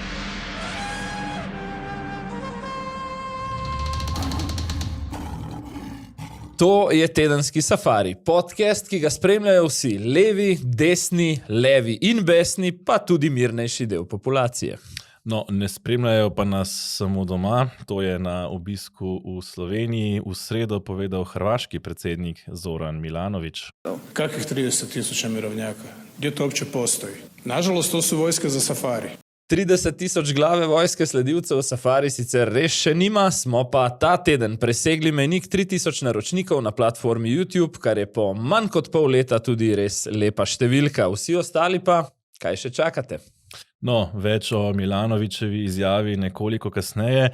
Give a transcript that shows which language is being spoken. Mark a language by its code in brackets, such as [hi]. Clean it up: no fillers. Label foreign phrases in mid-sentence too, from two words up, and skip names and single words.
[sl] To je Tedenski safari, podcast, ki ga spremljajo vsi, levi, desni, levi in besni, pa tudi mirnejši del populacije. No, ne spremljajo pa nas samo doma, to je na obisku v Sloveniji v sredo povedal hrvaški predsednik Zoran Milanović. [hr] Kakvih 30.000 mirovnjaka? Gdje to uopće postoji? Nažalost, to su vojske za safari. [sl] 30.000 glave vojske sledilcev safari sicer res še nima, smo pa ta teden presegli mejnik 3000 naročnikov na platformi YouTube, kar je po manj kot pol leta tudi res lepa številka. Vsi ostali pa, kaj še čakate? No, več o Milanovićevi izjavi nekoliko kasneje.